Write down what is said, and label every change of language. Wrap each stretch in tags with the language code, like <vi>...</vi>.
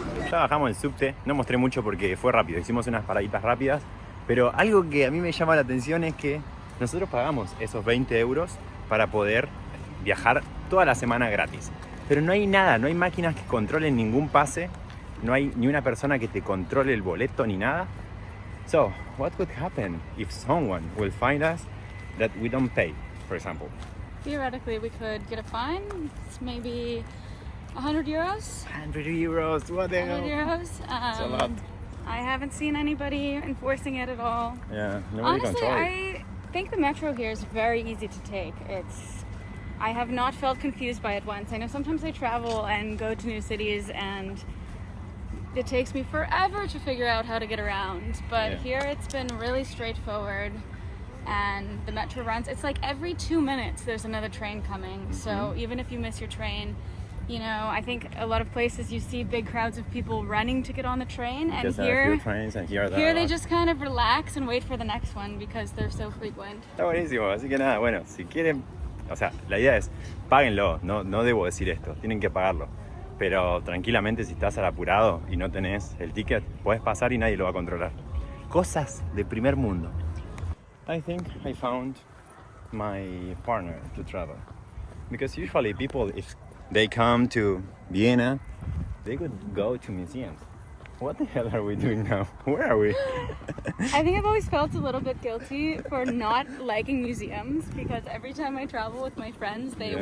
<es>Ya bajamos el subte, no mostré mucho porque fue rápido, hicimos unas paraditas rápidas, pero algo que a mí me llama la atención es que nosotros pagamos esos 20 euros para poder viajar toda la semana gratis. Pero no hay nada, no hay máquinas que controlen ningún pase, no hay ni una persona que te controle el boleto ni nada.</es> <en>So, what would happen if someone will find us that we don't pay, for example? Theoretically, we could get a fine. It's maybe 100 euros. 100 euros, what the 100 hell? euros. It's a lot. I haven't seen anybody enforcing it at all. Yeah, nobody Honestly, controls it. I think the metro here is very easy to take. I have not felt confused by it once. I know sometimes I travel and go to new cities and it takes me forever to figure out how to get around. But Yeah. here it's been really straightforward, and the metro runs. It's like every 2 minutes there's another train coming. So even if you miss your train, you know, I think a lot of places you see big crowds of people running to get on the train, and Because there are a here few trains and here they just kind of relax and wait for the next one because they're so frequent.</en> <es>Está buenísimo, así que nada, bueno, si quieren, o sea, la idea es, páguenlo, no debo decir esto, tienen que pagarlo. Pero tranquilamente si estás al apurado y no tenés el ticket, podés pasar y nadie lo va a controlar. Cosas de primer mundo.</es> <en>I think I found my partner to travel. Because usually people, if they come to Vienna, they could go to museums. What the hell are we doing now? Where are we? I think I've always felt a little bit guilty for not liking museums because every time I travel with my friends, they</en>